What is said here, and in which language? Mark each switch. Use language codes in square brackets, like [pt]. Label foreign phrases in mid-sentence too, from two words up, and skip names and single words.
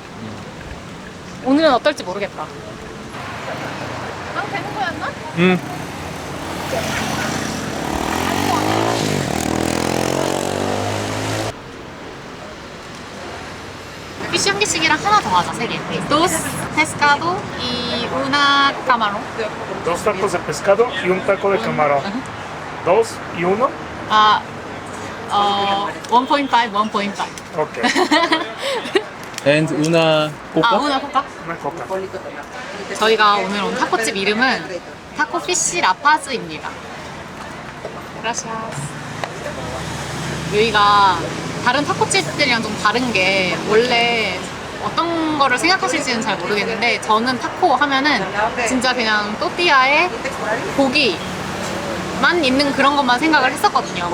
[ko] 오늘은 어떨지 모르겠다. 안 되는 거였나? 응. 피쉬 한 개씩이랑 하나 더 하자, 3개. [es] Dos pescado y una camarón. 2 tacos de pescado y un taco de camarón. 2 y 1. [ko] 아, 1.5, 1.5. [es] Ok. And una coca? 아, una coca? Una coca. [ko] 저희가 오늘 온 타코집 이름은 타코 피쉬 라파즈입니다. [es] Gracias. [ko] 여기가 다른 타코집들이랑 좀 다른 게, 원래 어떤 거를 생각하실지는 잘 모르겠는데, 저는 타코 하면은 진짜 그냥 또띠아에 고기만 있는 그런 것만 생각을 했었거든요.